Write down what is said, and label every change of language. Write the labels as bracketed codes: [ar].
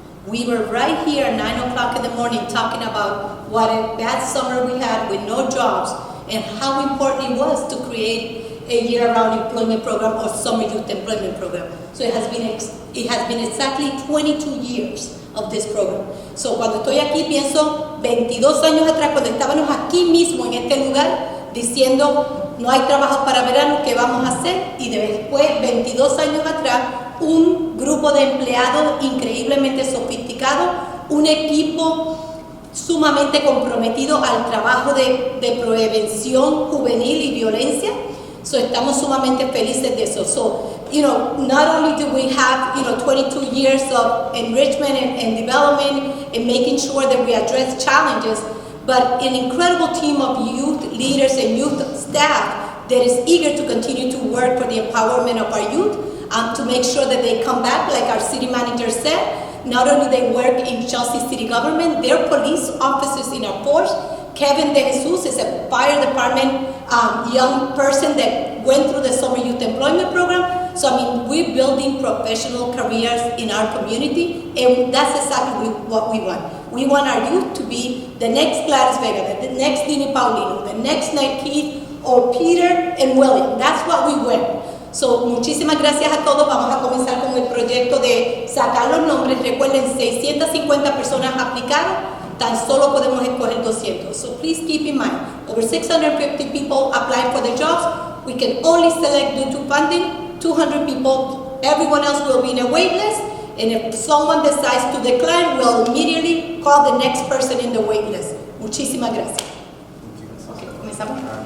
[en] We were right here at 9 o'clock in the morning talking about what a bad summer we had with no jobs and how important it was to create a year-round employment program or summer youth employment program. So it has been exactly 22 years of this program. [es] So cuando estoy aquí pienso 22 años atrás, cuando estábamos aquí mismo en este lugar diciendo no hay trabajo para verano, ¿qué vamos a hacer? Y después 22 años atrás un grupo de empleados increíblemente sofisticado, un equipo sumamente comprometido al trabajo de prevención juvenil y violencia. So estamos sumamente felices de eso. [en] So, not only do we have, 22 years of enrichment and development and making sure that we address challenges, but an incredible team of youth leaders and youth staff that is eager to continue to work for the empowerment of our youth, to make sure that they come back, like our city manager said. Not only they work in Chelsea city government, they're police officers in our force. Kevin De Jesus is a fire department young person that went through the summer youth employment program. So we're building professional careers in our community, and that's exactly what we want. We want our youth to be the next Gladys Vega, the next Dini Paulino, the next Nate Keith, or Peter and William. That's what we want. [es] So, muchísimas gracias a todos. Vamos a comenzar con el proyecto de sacar los nombres. Recuerden, 650 personas aplicaron, tan solo podemos escoger 200. [en] So please keep in mind, over 650 people applied for the jobs. We can only select due to funding 200 people. Everyone else will be in a wait list. And if someone decides to decline, we'll immediately call the next person in the wait list. [es] Muchísimas gracias. Okay, comenzamos.